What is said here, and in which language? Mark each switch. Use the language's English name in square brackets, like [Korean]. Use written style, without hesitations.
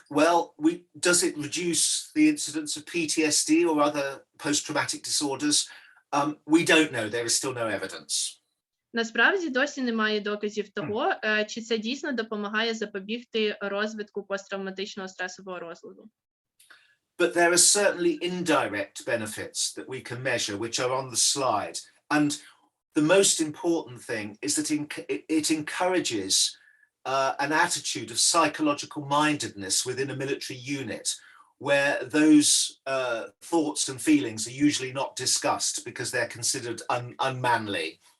[English] Well, does it reduce the incidence of PTSD or other post-traumatic disorders? We don't know. There is still no evidence. [Ukrainian] Насправді досі немає доказів того, чи це дійсно допомагає запобігти розвитку посттравматичного стресового розладу. [English] But there are certainly indirect benefits that we can measure, which are on the slide. And the most important thing is that it encourages an attitude of psychological mindedness within a military unit, where those thoughts and feelings are usually not discussed because they're considered unmanly.